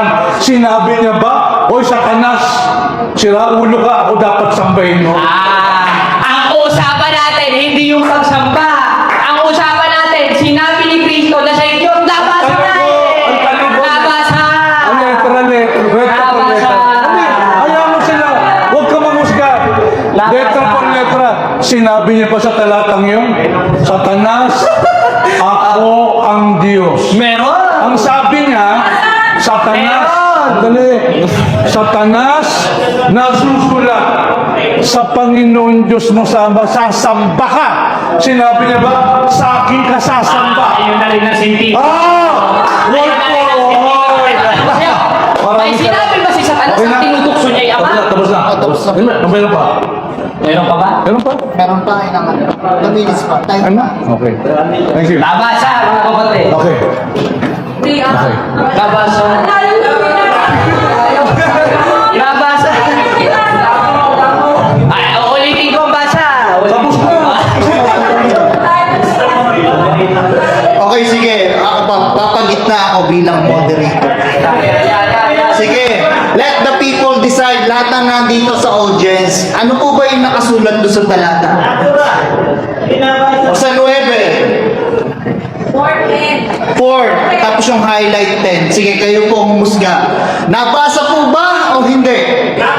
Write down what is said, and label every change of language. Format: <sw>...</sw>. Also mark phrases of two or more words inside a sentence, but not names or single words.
<tl>Sinabi niya ba, oy Satanas, sira ulo ka, ako dapat sambahin mo. ang usapan natin, hindi yung pagsamba. Ang usapan natin, sinabi ni Kristo na siya yung Diyos. Nabasa na eh! Nabasa!</tl> <es>Ang letra por letra.</es> <tl>Ayaw mo sila. Huwag ka manghusga.</tl> <es>Letra por letra.</es> <tl>Sinabi niya pa sa talatang yun, Satanas, ako ang Diyos. Meron! Ang sabi niya, Satanas, Satanas, nasusulat sa Panginoon Diyos mo sasamba ka. Sinabi niya ba, sa akin ka sasamba? Ayun na rin ang sinti.</tl> <en>Word for word.</en> <tl>May sinabi ba si Satanas Okay na. ang tinutukso niya yung Ama? Tapos na. Meron pa. Meron pa ba? Meron pa? Meron pa kailangan.</tl> <en>2 minutes</en> <tl>pa. Time Ano? pa.</tl> <en>Okay. Thank you.</en> <tl>Nabasa, mga kapatid. Okay. Okay. Nabasa. Nabasa. Ay, ulitin ko ang basa. Tapos na. Okay, sige. Papagitna ako bilang moderator. Sige.</tl> <en>Let the people decide.</en> <tl>Lahat na nandito sa audience. Ano po ba yung nakasulat doon sa talata? Sa 9. 4. Tapos yung highlight 10. Sige, kayo po ang humusga. Nabasa po ba o hindi?</tl>